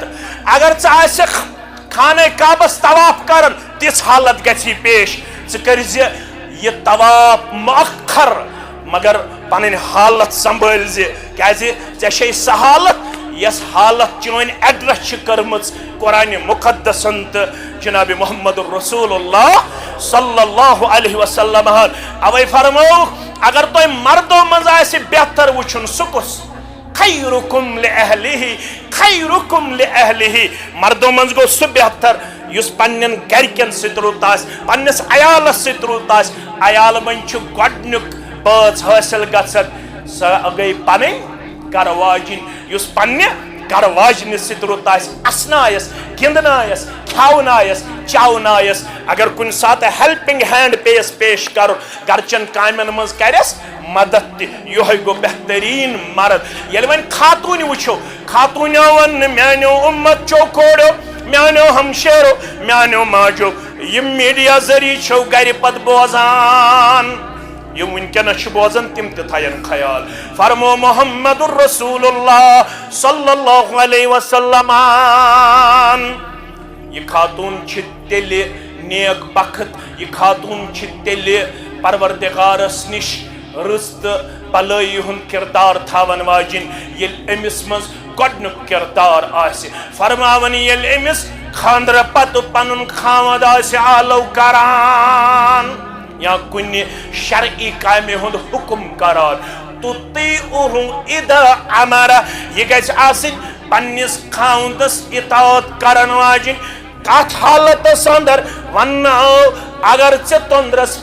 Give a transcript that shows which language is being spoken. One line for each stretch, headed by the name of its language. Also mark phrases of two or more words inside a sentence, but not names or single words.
Kashmiri: اگر ژٕ آسکھ خانہ کعبس طواف کرن, تِژھ حالت گژھی پیش, ژٕ کٔرزِ یہ طواف مؤخر, مگر پنٕنۍ حالت سنبھٲلزِ, کیازِ ژےٚ چھے سۄ حالت یس حالت چون ایڈرس چھ کٔرمٕژ قرآن مقدسن تہٕ جناب محمد رسول اللہ
Arabic: صلی اللہ علیہ وسلم.
Kashmiri: اوے فرمو, اگر تُہۍ مردو منٛز آسہِ بہتر وٕچھُن سُہ کُس,
Arabic: خیرکم لأہلہ, خیرکم لأہلہ.
Kashmiri: مردو منٛز گوٚو سُہ بہتر یُس پننٮ۪ن گرِکٮ۪ن سۭتۍ رُت آسہِ, پننِس عیالس سۭتۍ رُت آسہِ. عیال منٛز چھُ گۄڈنیُک بٲژ حٲصِل گژھان, سۄ گٔے پنٕنۍ گھر واجِنۍ, یُس پننہِ گھر واجنہِ سۭتۍ رُت آسہِ, اسنایس, گِنٛدنایس, کھیاونایس, چاونایس. اگر کُنہِ ساتہٕ
English: helping hand
Kashmiri: پیس پیش کرُن, گرچن کامٮ۪ن منٛز کرٮ۪س مدد تہِ, یِہوے گوٚو بہتریٖن مرد. ییٚلہِ وۄنۍ خاتوٗنہِ وٕچھو, خاتوٗنیو ووٚن نہٕ میانیو اُمت چو کورو, میانیو ہمشیرو, میانیو ماجو, یِم میڈیا ذریعہ چھو گرِ پتہٕ بوزان, یم ونکس بوزن تم تہِ تھاین خیال. فرمو محمد رسول اللہ
Arabic: صلی اللہ علیہ وسلم,
Kashmiri: یہ خاتون چھ تیلہِ نیک بخت, یہ خاتون چھ تیلہِ پروردگارس نش رٕژ تہٕ بلٲیی ہُنٛد کردار تھاون واجِنۍ, ییٚلہِ أمِس منٛز گۄڈنیُک کردار آسہِ. فرماون ییٚلہِ أمِس خاندرٕ پتہٕ پنُن خاوند آسہِ آلو کران, یا کن شرعی کامہ ہند حکم کران
Arabic: تطیعه اذا امر
Kashmiri: یہ گژھِ آسن پننس خاوندس اطاعت کرن واجن کت حالتس اندر ونو اگر ژے تندرس